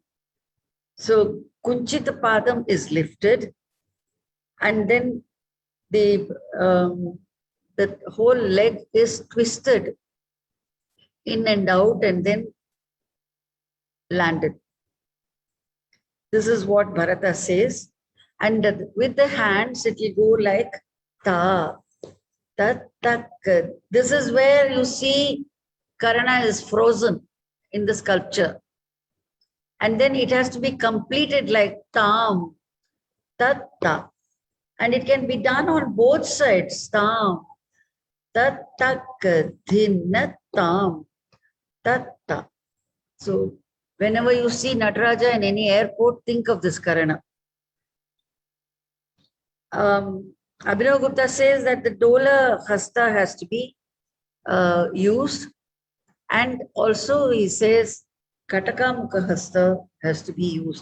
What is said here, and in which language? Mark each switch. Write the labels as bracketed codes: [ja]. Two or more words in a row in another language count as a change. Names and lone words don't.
[en] So Kunchita Padam is lifted, and then the whole leg is twisted in and out and then landed. This is what Bharata says. And with the hands, it will go like ta, ta, tak. This is where you see Karana is frozen in the sculpture. And then it has to be completed like tam, ta, ta. And it can be done on both sides. Tam, ta, tak, dhin, tam, ta, ta. So whenever you see Nataraja in any airport, think of this Karana. Abhinav Gupta says that the Dola Hasta has to be used, and also he says Katakamukha Hasta has to be used.